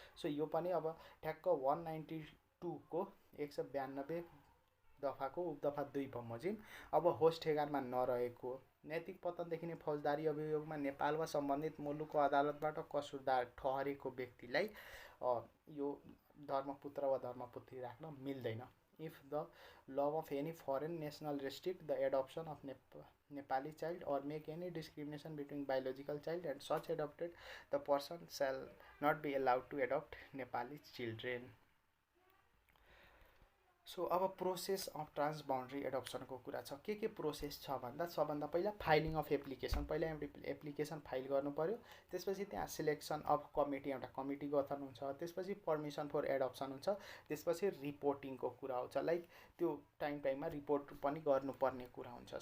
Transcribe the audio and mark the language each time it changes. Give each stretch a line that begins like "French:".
Nepali: So यो पनि अब ठ्याक्क 192 को 192 दफाको उपदफा 2 बमोजिम अब होस्ट ठेगानमा नरहेको नैतिक पतनदेखि नै फौजदारी अभियोगमा नेपाल वा सम्बन्धित मुलुकको अदालतबाट कसुरदार ठहरेको व्यक्तिलाई यो धर्मपुत्र वा धर्मपुत्री राख्न मिल्दैन।
English: If the law of any foreign national restrict the adoption of Nepali child or make any discrimination between biological child and such adopted, the person shall not be allowed to adopt Nepali children.
Nepali: So अब process of ट्रान्सबाउन्ड्री एडप्सनको कुरा छ। के process छ भन्दा सबभन्दा पहिला filing of application, पहिला application file गर्नु पर्यो। त्यसपछि त्यहाँ सिलेक्सन अफ कमिटी, एउटा कमिटी गठन हुन्छ। त्यसपछि पर्मिसन फर एडप्सन हुन्छ। त्यसपछि रिपोर्टिङको कुरा आउँछ, लाइक त्यो टाइममा रिपोर्ट पनि गर्नुपर्ने कुरा हुन्छ।